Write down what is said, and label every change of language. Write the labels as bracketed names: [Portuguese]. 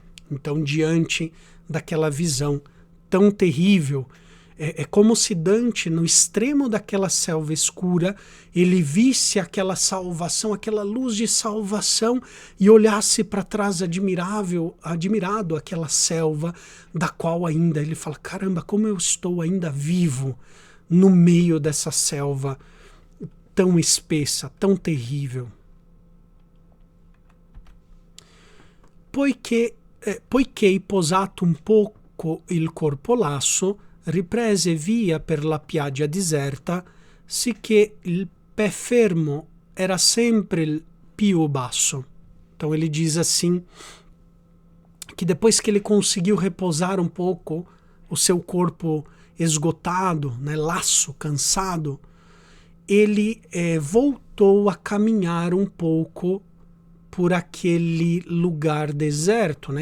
[Portuguese] Então, diante daquela visão tão terrível, é como se Dante, no extremo daquela selva escura, ele visse aquela salvação, aquela luz de salvação, e olhasse para trás admirado aquela selva, da qual ainda ele fala: caramba, como eu estou ainda vivo no meio dessa selva tão espessa, tão terrível. [Italian] Poiché posato un poco il corpo lasso, riprese via per la piaggia deserta, sicché il pé fermo era sempre più basso. [Portuguese] Então ele diz assim, que depois que ele conseguiu repousar um pouco o seu corpo esgotado, né, laço, cansado, ele voltou a caminhar um pouco por aquele lugar deserto, né?